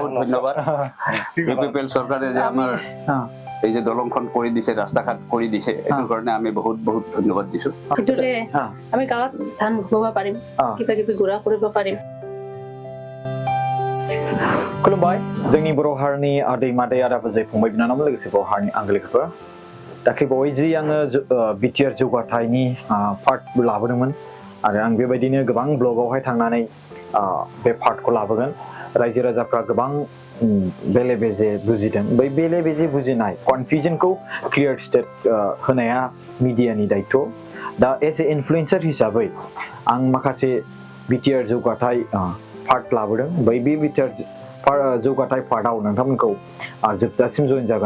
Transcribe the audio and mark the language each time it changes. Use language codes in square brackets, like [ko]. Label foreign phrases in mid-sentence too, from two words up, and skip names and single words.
[as] ধন্যবাদ ইউপিপিএল সরকারে যে আমাৰ এই যে দলংখন কৰি দিছে ৰাস্তাঘাট কৰি দিছে এইটোৰ কাৰণে আমি বহুত বহুত ধন্যবাদ দিছো কিটোৰে আমি গাঁৱত ধান ঘুৰাব পাৰিম কিবা কিবি গুৰা কৰিব পাৰিম [brx] खुलुमबाय जोंनि बर' हारिनि आदै मादै आदाबाजै फंबाय बिनानाव लोगोसे बर' हारिनि आंगोलिफोर दाख्लैबावै जि आङो बिटिआर जौगाथायनि पार्ट लाबोदोंमोन आरो आं बेबायदिनो गोबां ब्लगावहाय थांनानै बे पार्टखौ लाबोगोन रायजो राजाफ्रा गोबां बेले बेजे बुजिदों बै बेले बेजे बुजिनाय कनफ्यूजनखौ [en] clear state [brx] होनाया मिडियानि दायित्व दा [en] as a influencer [brx] हिसाबै आं माखासे बिटिआर जौगाथाय पार्ट लाबोदों बै बे बिटिआर जौगाथाय पार्टआव नोंथांमोनखौ जोबजासिम जइन जागोन